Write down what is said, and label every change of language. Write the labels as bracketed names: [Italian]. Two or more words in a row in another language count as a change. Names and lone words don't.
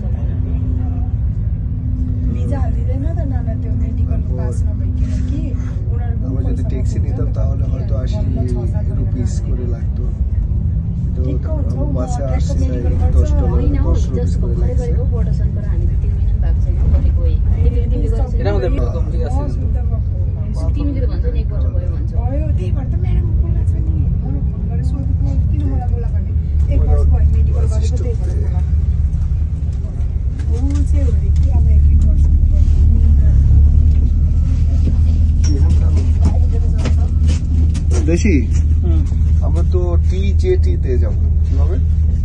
[Bangla] আমরা যদি ট্যাক্সি নিতাম তাহলে হয়তো 80 রুপিস করে লাগতো, তো বাসে আসছি তাই $10 রুপিস করে লাগছে। এটা আমাদের প্রথম দিকে আছে। [Nepali] तिमीले भन्छ नि एक वर्ष भयो भन्छ भयो त्यही भएर त म्याडम बोल्ला छ नि मलाई फोन गरेर सोधेको किन मलाई बोला भने एक वर्ष भयो मेडिकल गरेको त्यही भएर बोला हो चाहिँ हो कि अब एक वर्ष [Bangla] দেশি আমরা তো TJT তে যাব কিভাবে?